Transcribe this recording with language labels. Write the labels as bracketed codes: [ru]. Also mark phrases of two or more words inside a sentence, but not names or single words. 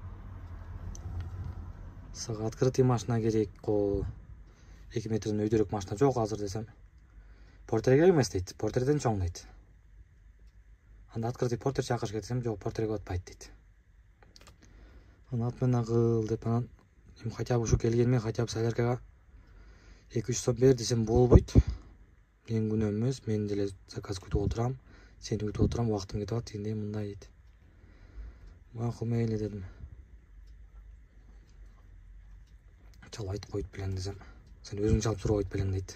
[ky] Сага открытый машина керек го. 2 метрден өйдөрөөк машина жок азыр десем. Портер керек эмес дейт. Портерден чоң дейт. Анда открытый портер чакырыш керек десем, жок, портерге батпайт дейт. Аны ат менен кыл деп анан [ru] хотя бы [ky] ушу келгенмен, [ru] хотя бы [ky] соляркага 2-3 сом бер десем болбойт. Мен күнөө эмес, мен деле заказ күтүп отурам, сени күтүп отурам, убактым кетип атат дегенде мындай дейт. Макул мейли дедим. Чалып айтып коет билең десем, сен өзүң чалып туруп коет билең дейт.